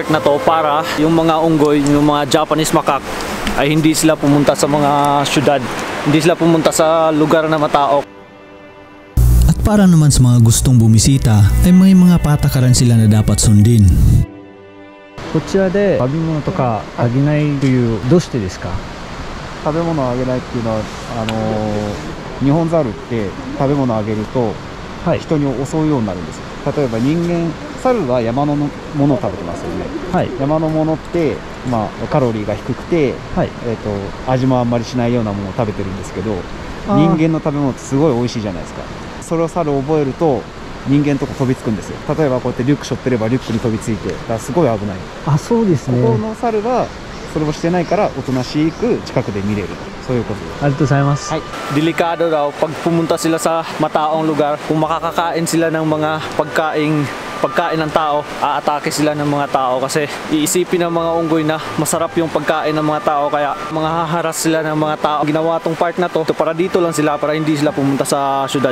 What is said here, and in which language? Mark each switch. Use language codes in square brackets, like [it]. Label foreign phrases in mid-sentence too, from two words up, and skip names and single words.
[tl] na to para yung mga unggoy, yung mga [en] Japanese macaque [tl] ay hindi sila pumunta sa mga syudad, hindi sila pumunta sa lugar na matao. At para naman sa mga gustong bumisita ay may mga patakaran sila na dapat sundin. [ja] こちらで食べ物とかあげないというどうしてですか？食べ物をあげないっていうのはニホンザルって食べ物をあげるとはい。人に襲うようになるんですよ。例えば人間猿は山のものを食べてますよね。はい。山のものって、カロリーが低くて、はい。味もあんまりしないようなものを食べてるんですけど、あー人間の食べ物ってすごい美味しいじゃないですか。それを猿を覚えると人間のとこ飛びつくんですよ。例えばこうやってリュック背負ってればリュックに飛びついて、だからすごい危ない。あ、そうですね。ここの猿はそれをしてないからおとなしく近くで見れる。そういうことです。ありがとうございます。はい。 [tl] Delikado daw pag pumunta sila sa mataong lugar, kung makakakain sila ng mga pagkain ng tao, aatake sila ng mga tao kasi iisipin ng mga unggoy na masarap yung pagkain ng mga tao, kaya mga haharas sila ng mga tao. Ginawa tong park na to para dito lang sila, para hindi sila pumunta sa syudad.